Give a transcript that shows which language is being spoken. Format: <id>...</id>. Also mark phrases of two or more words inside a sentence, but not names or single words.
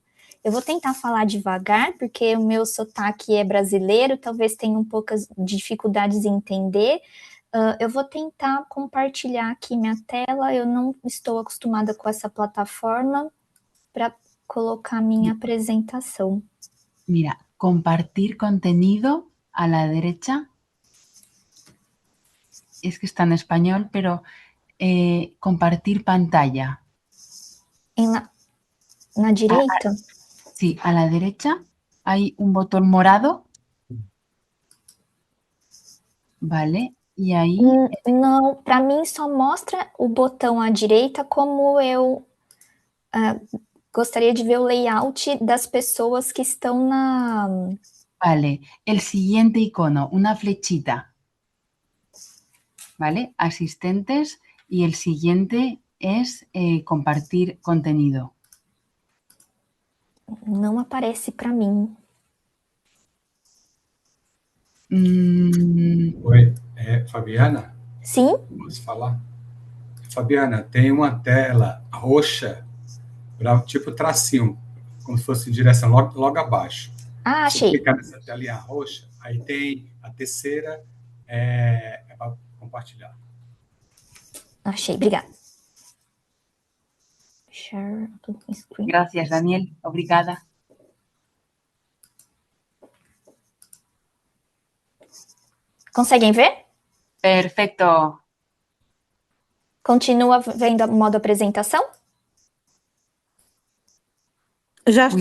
<pt>Eu vou tentar falar devagar, porque o meu sotaque é brasileiro, talvez tenha um poucas dificuldades em entender. Eu vou tentar compartilhar aqui minha tela, eu não estou acostumada com essa plataforma para colocar minha apresentação.</pt> <es>Mira, compartir contenido a la derecha. Es que está en español, pero compartir pantalla.</es> <pt>Na direita?</pt> <es>Sí, a la derecha hay un botón morado. Vale,</es> <pt>e aí... Não, para mim só mostra o botão à direita, como eu gostaria de ver o layout das pessoas que estão na...</pt> <es>Vale, el siguiente icono, una flechita. Vale, asistentes, y el siguiente es compartir contenido.</es> <pt>Não aparece para mim. Oi, Fabiana? Sim? Posso falar? Fabiana, tem uma tela roxa, tipo tracinho, como se fosse em direção logo abaixo. Achei. Se clicar nessa telinha roxa, aí tem a terceira, é para compartilhar. Achei, obrigada.</pt> <en>Share screen.</en> <es>Gracias,</es> <pt>Daniel. Obrigada. Conseguem ver?</pt> <es>Perfecto.</es> <pt>Continua vendo o modo apresentação? Já está</pt>